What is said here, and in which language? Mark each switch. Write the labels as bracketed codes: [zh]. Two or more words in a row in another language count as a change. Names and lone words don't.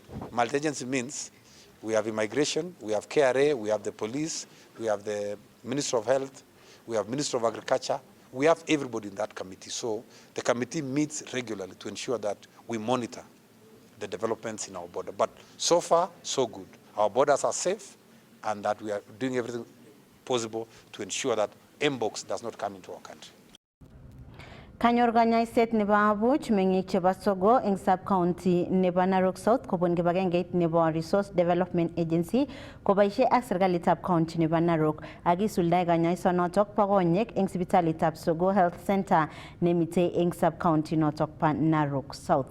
[en] Multi-agency means we have immigration, we have KRA, we have the police, we have the Ministry of Health, we have Ministry of Agriculture, We have everybody in that committee, so the committee meets regularly to ensure that we monitor the developments in our border. But so far, so good. Our borders are safe, and that we are doing everything possible to ensure that Mbox does not come into our country. [kln] Kanyor kanyaiset nebo abuch mengik chebo Sogo eng sub-county nebo Narok South kobun kibagengeit nebo Resource Development Agency koboisie ak serikalitab county nebo Narok ak isuldae kanyaisonotok bo konyek eng sipitalitab Sogo Health Center nemitei eng sub-county notok pa Narok South.